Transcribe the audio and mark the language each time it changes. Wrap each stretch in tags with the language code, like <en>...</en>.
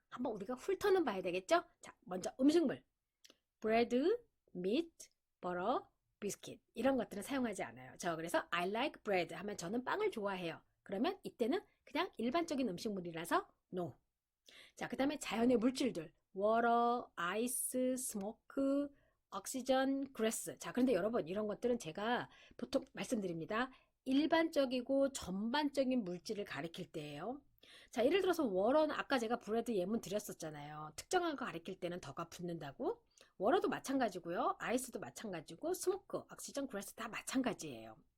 <ko>한번 우리가 훑어는 봐야 되겠죠? 자, 먼저 음식물.</ko> <en>bread, meat, butter, biscuit</en> <ko>이런 것들은 사용하지 않아요. 저 그래서</ko> <en>I like bread</en> <ko>하면 저는 빵을 좋아해요. 그러면 이때는 그냥 일반적인 음식물이라서 no. 자, 그 다음에 자연의 물질들.</ko> <en>water, ice, smoke, oxygen, grass.</en> <ko>자, 그런데 여러분 이런 것들은 제가 보통 말씀드립니다. 일반적이고 전반적인 물질을 가리킬 때예요. 자, 예를 들어서 워러는 아까 제가 브레드 예문 드렸었잖아요. 특정한 거 가리킬 때는 더가 붙는다고. 워러도 마찬가지고요. 아이스도 마찬가지고 스모크, 옥시전, 그래스 다 마찬가지예요.</ko>